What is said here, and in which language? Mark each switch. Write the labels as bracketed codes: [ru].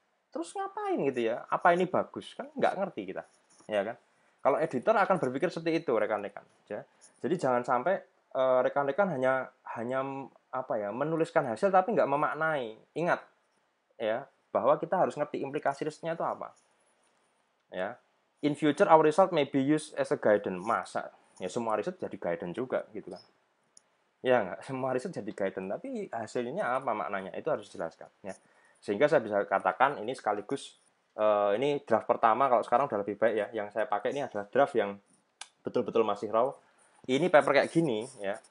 [id] Terus ngapain gitu ya? Apa ini bagus? Kan nggak ngerti kita. Ya kan? Kalau editor akan berpikir seperti itu rekan-rekan. Ya. Jadi jangan sampai rekan-rekan hanya apa ya menuliskan hasil tapi nggak memaknai. Ingat ya bahwa kita harus ngerti implikasi risknya itu apa. Ya. [en] In future our result may be used as a guidance. [id] Masa ya semua riset jadi guidance juga gitu kan. Ya nggak semua riset jadi guidance, tapi hasilnya apa maknanya itu harus dijelaskan ya. Sehingga saya bisa katakan ini sekaligus ini draft pertama, kalau sekarang udah lebih baik ya. Yang saya pakai ini adalah draft yang betul-betul masih raw. Ini paper kayak gini ya.